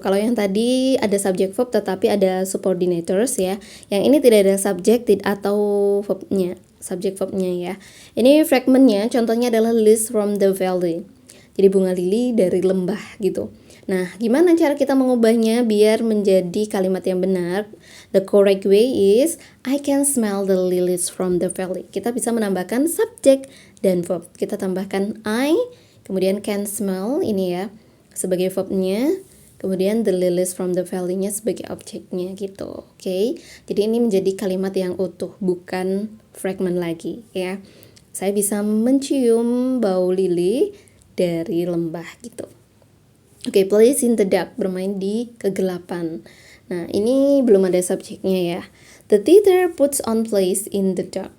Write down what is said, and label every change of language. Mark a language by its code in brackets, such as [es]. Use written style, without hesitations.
[id] Kalau yang tadi ada subjek verb tetapi ada subordinators ya. Yang ini tidak ada subjek atau verbnya. Subjek verbnya ya. Ini fragmentnya contohnya adalah [en] lilies from the valley. [id] Jadi bunga lili dari lembah gitu. Nah, gimana cara kita mengubahnya biar menjadi kalimat yang benar? [en] The correct way is I can smell the lilies from the valley. [id] Kita bisa menambahkan subjek dan verb. Kita tambahkan I, kemudian [en] can smell [id] ini ya sebagai verbnya. Kemudian [en] the lilies from the valley- [id] nya sebagai objeknya gitu. Oke. Jadi ini menjadi kalimat yang utuh, bukan fragment lagi ya. Saya bisa mencium bau lili dari lembah gitu. Oke, [en] play in the dark, [id] bermain di kegelapan. Nah, ini belum ada subjeknya ya. [en] The theater puts on plays in the dark.